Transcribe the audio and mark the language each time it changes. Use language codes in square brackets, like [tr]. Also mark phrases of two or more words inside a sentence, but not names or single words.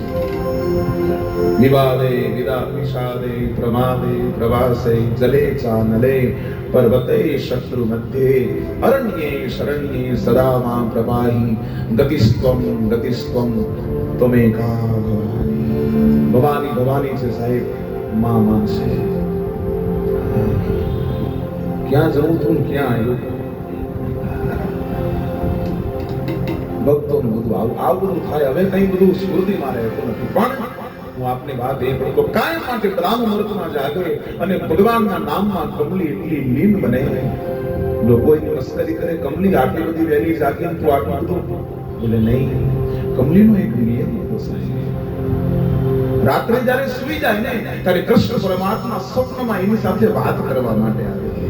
[sa] विवादे विषादे प्रमादे प्रवासे जले चानले पर्वते शत्रु मध्ये अरण्ये शरण्ये सदा मां प्रपाहि गतिस्त्वं त्वमेका भवानी भवानी [hi] से साहिब मां से क्या जाऊं तुम क्या आयो [gu] ભક્તોનું બધું આવું થાય હવે કઈ બધું સ્મૃતિમાં રહેતું નથી પણ હું આપની વાત એ કહું તો કાયમ માટે બ્રાહ્મ મુહૂર્તમાં જાગે અને ભગવાનના નામમાં કમલી એટલી લીન બને લોકો એની મસ્કરી કરે કમલી આટલી બધી વહેલી જાગે તો આટલું બધું બોલે નહીં કમલીનો એક નિયમ હતો સાહેબ રાત્રે જ્યારે સૂઈ જાય ને ત્યારે કૃષ્ણ પરમાત્મા સ્વપ્નમાં એની સાથે વાત કરવા માટે આવે